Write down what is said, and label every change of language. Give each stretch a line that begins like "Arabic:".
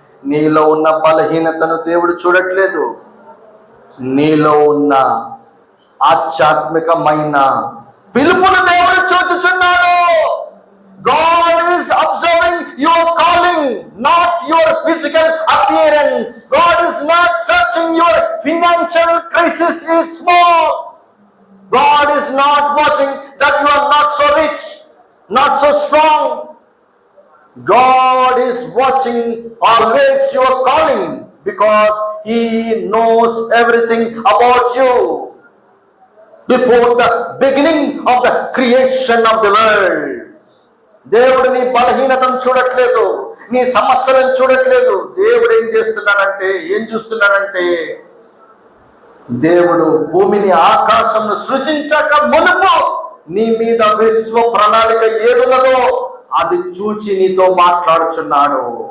Telugu: నీలో ఉన్న బలహీనతను దేవుడు చూడట్లేదు, నీలో ఉన్న ఆధ్యాత్మికమైన పిలుపును దేవుడు చూచుచున్నాడు.
English: God is observing your calling, not your physical appearance. God is not searching your financial crisis is small. God is not watching that you are not so rich, not so strong. God is watching always your calling, because He knows everything about you before the beginning of the creation of the world.
Telugu: దేవుడు నీ బలహీనతను చూడట్లేదు, నీ సమస్యలను చూడట్లేదు. దేవుడు ఏం చూస్తున్నాడంటే దేవుడు భూమిని ఆకాశంను సృజించక మునుపు నీ మీద విశ్వ ప్రణాళిక ఏదున్నదో అది చూచి నీతో మాట్లాడుచున్నాడు.